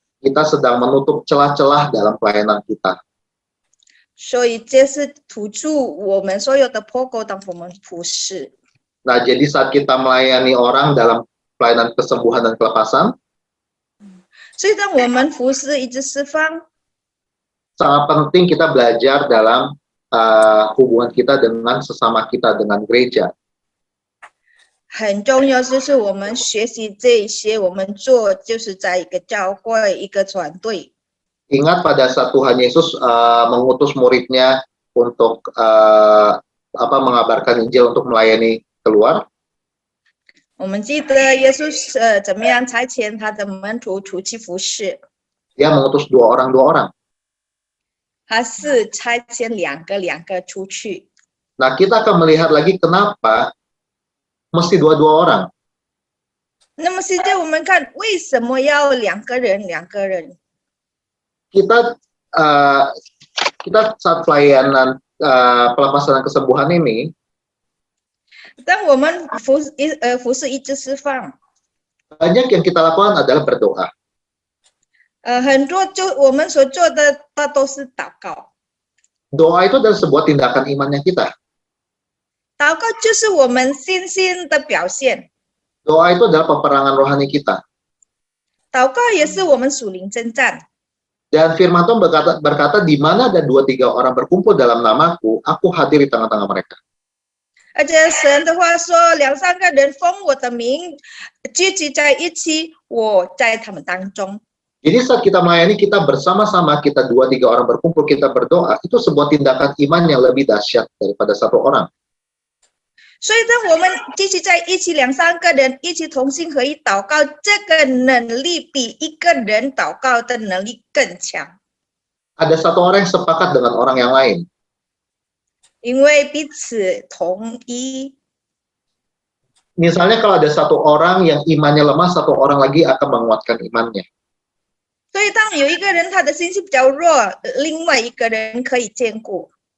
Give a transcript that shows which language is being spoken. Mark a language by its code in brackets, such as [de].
[id] Kita sedang menutup celah-celah dalam pelayanan kita. [zh] 所以这是堵住我们所有的破口，当我们服侍。 [id] Nah, jadi saat kita melayani orang dalam pelayanan kesembuhan dan kelepasan, [zh] 所以当我们服侍一直释放， [id] sangat penting kita belajar dalam hubungan kita dengan sesama kita, dengan gereja. [zh] 很重要就是我们学习这一些，我们做就是在一个教会一个团队。 [id] Ingat pada saat Tuhan Yesus mengutus muridnya untuk mengabarkan Injil untuk melayani keluar. [zh] 我们记得耶稣怎么样差遣他的门徒出去服侍， [id] Dia mengutus dua orang. [zh] 他是差遣两个出去。 [id] Nah, kita akan melihat lagi kenapa mesti dua-dua orang. [zh] 那么现在我们看为什么要两个人？ [id] Kita saat pelayanan pelepasan dan kesembuhan ini, [zh] 当我们服侍一直释放， [id] banyak yang kita lakukan adalah berdoa. [zh] 很多我们所做的大都是祷告。 [id] Doa itu adalah sebuah tindakan imannya kita. [zh] 祷告就是我们信心的表现， [id] Doa itu adalah peperangan rohani kita. [zh] 祷告也是我们属灵征战。 [id] Dan firman Tuhan berkata, di mana ada 2-3 orang berkumpul dalam namaku, aku hadir di tengah-tengah mereka. [zh] 而且神的话说，2-3个人奉我的名聚集在一起，我在他们当中。 [id] Jadi saat kita melayani, kita bersama-sama, kita 2-3 orang berkumpul, kita berdoa, itu sebuah tindakan iman yang lebih dahsyat daripada satu orang. [zh] 所以当我们聚集在一起，2-3个人一起同心合意祷告，这个能力比一个人祷告的能力更强。 [id] Ada satu orang yang sepakat dengan orang yang lain. [zh] 因为彼此同意。 [id] Misalnya kalau ada satu orang yang imannya lemah, satu orang lagi akan menguatkan imannya. [zh] 所以当有一个人他的信心比较弱，另外一个人可以兼顾。